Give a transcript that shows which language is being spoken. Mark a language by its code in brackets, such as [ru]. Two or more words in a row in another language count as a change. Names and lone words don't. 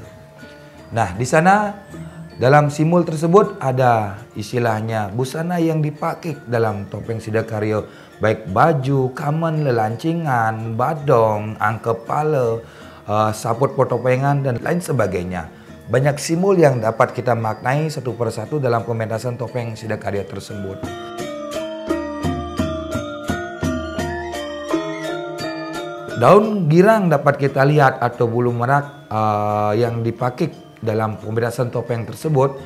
[id] Nah, di sana dalam simbol tersebut ada istilahnya busana yang dipakai dalam topeng Sidakarya, baik baju, kamen, lelancingan, badong, angkep kepala, saput potopengan, dan lain sebagainya. Banyak simbol yang dapat kita maknai satu persatu dalam pementasan topeng Sidakarya tersebut. Daun girang dapat kita lihat atau bulu merak yang dipakai dalam pementasan topeng tersebut.